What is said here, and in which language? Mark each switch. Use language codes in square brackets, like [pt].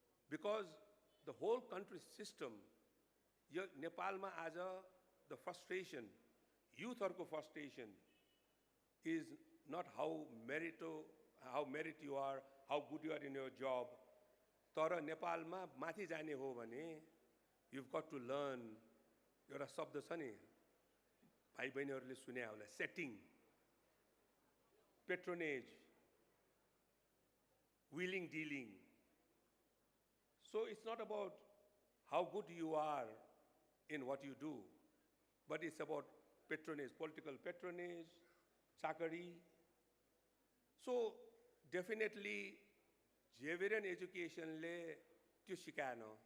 [en] Because the whole country's system, [ne] Nepalma [en] as the frustration, youthहरूको frustration is not how merit you are, how good you are in your job. [ne] तर नेपालमा माथि जाने हो भने [en] you've got to learn. [ne] एउटा शब्द छ नि, भाइ बहिनीहरूले सुने होला, [en] setting, patronage, wheeling dealing. So it's not about how good you are in what you do, but it's about patronage, political patronage, chakari. So definitely Xavierian education [ne] le त्यो सिकाएन.